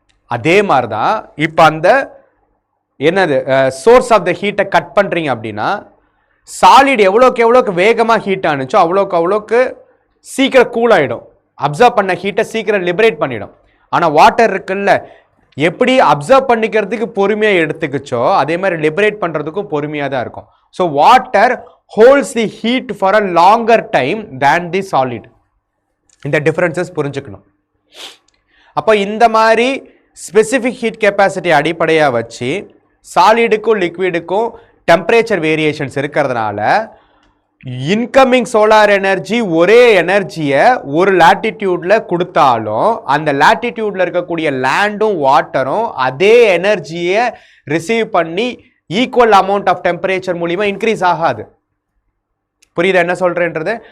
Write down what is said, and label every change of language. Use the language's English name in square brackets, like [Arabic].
[Tamil] அதே மாதிரி தான் இப்போ அந்த என்னது சோர்ஸ் ஆஃப் த ஹீட்டை கட் பண்ணுறீங்க அப்படின்னா சாலிட் எவ்வளோக்கு வேகமாக ஹீட் ஆனுச்சோ அவ்வளோக்கு சீக்கிரம் கூல் ஆகிடும், அப்சர்வ் பண்ண ஹீட்டை சீக்கிரம் லிபரேட் பண்ணிடும். ஆனால் வாட்டர் இருக்குல்ல, எப்படி அப்சர்வ் பண்ணிக்கிறதுக்கு பொறுமையாக எடுத்துக்கிச்சோ அதே மாதிரி லிபரேட் பண்ணுறதுக்கும் பொறுமையாக தான் இருக்கும். So water [English] holds the heat for a longer time than the solid. [Tamil] இந்த differences புரிஞ்சுக்கணும். அப்போ இந்த மாதிரி ஸ்பெசிஃபிக் ஹீட் கெப்பாசிட்டி அடிப்படையாக வச்சு சாலிடுக்கும் லிக்விடுக்கும் டெம்பரேச்சர் வேரியேஷன்ஸ் இருக்கிறதுனால இன்கமிங் சோலார் எனர்ஜி ஒரே எனர்ஜியை ஒரு லாட்டிடியூட்ல கொடுத்தாலும் அந்த லாட்டிடியூட்ல இருக்கக்கூடிய லேண்டும் வாட்டரும் அதே எனர்ஜியை ரிசீவ் பண்ணி ஈக்குவல் அமௌண்ட் ஆஃப் டெம்பரேச்சர் மூலியமா இன்க்ரீஸ் ஆகாது. புரியுதா என்ன சொல்றேன்றது?